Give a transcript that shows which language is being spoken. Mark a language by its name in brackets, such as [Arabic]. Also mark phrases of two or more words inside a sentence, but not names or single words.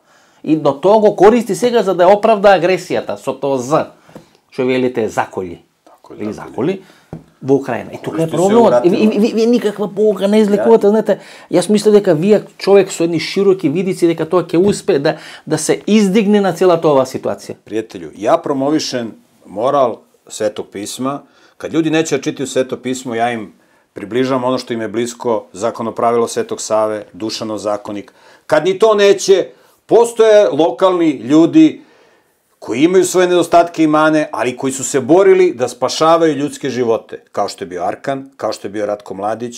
[Macedonian] И до тоа го користи сега за да оправда агресијата со тоа З, што велите заколи или заколи во Украина. И тука е проблемот. Вие никаква pouка не извлекувате, знаете. Јас мислам дека вие човек со едни широки видици дека тоа ќе успее да се издигне на целата оваа ситуација. [Serbian] Пријателју, ја промовишен морал Светог писма. Kad ljudi neće da čitaju Sveto pismo, ja im približavam ono što im je blisko, zakonopravilo Svetog Save, Dušanov zakonik. Kad ni to neće, postoje lokalni ljudi koji imaju svoje nedostatke i mane, ali koji su se borili da spašavaju ljudske živote, kao što je bio Arkan, kao što je bio Ratko Mladić.